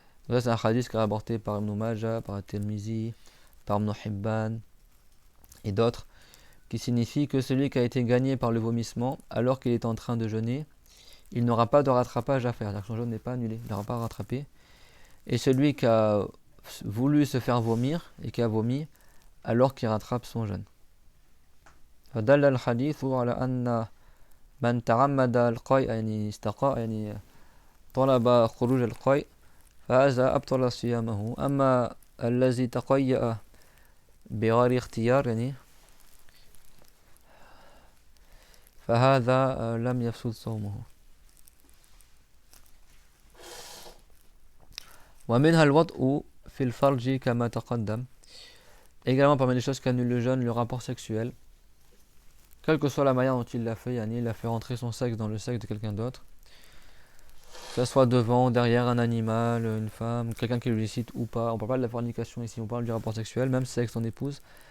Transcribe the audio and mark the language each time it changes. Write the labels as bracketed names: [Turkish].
[French] Ça, c'est un hadith qui est rapporté par Ibn Majah, par At-Tirmizi, par Ibn Hibban et d'autres, qui signifie que celui qui a été gagné par le vomissement alors qu'il est en train de jeûner, il n'aura pas de rattrapage à faire, c'est-à-dire que son jeûne n'est pas annulé, il n'aura pas à rattraper. Et celui qui a voulu se faire vomir et qui a vomi alors qu'il rattrape son jeûne. [Arabic] فدل الحديث على أن من تعمد القيء يعني استقاء يعني طلب خروج القيء فهذا أبطل صيامه أما الذي تقيأ بغير اختيار يعني فهذا لم يفسد صومه. ومنها الوطء في الفرج كما تقدم. [French] Également parmi les choses qui annulent le jeûne, le rapport sexuel. Quelle que soit la manière dont il l'a fait, il a fait rentrer son sexe dans le sexe de quelqu'un d'autre. Que ce soit devant, derrière un animal, une femme, quelqu'un qui le cite ou pas. On ne parle pas de la fornication ici, on parle du rapport sexuel, même si c'est avec son épouse.